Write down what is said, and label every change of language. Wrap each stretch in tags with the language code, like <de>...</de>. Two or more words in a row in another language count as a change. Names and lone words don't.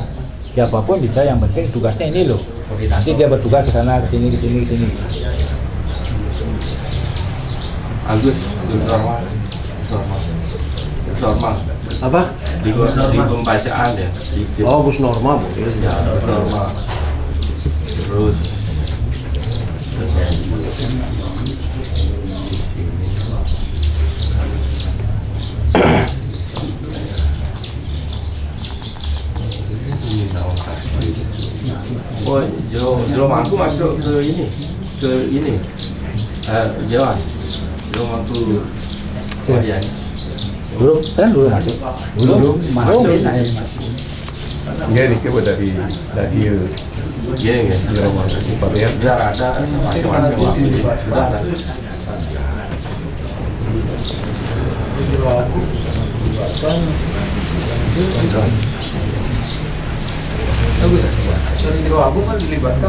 <id>Siapapun bisa, yang penting tugasnya ini loh. Nanti dia bertugas ke sana, ke sini. Agus normal. Apa? Di pembacaan ya. Oh, Gus Norma boleh. Ya, Gus Norma. Terus oh, Jero Mangku masuk ke ini. Jero Mangku Wadian. Dulu masuk. Iya, ini ke dari Iya, Jero Mangku Pabean. Biar ada masing-masing waktu sudah ada. Dari Jero Agung kan dilibatkan</id>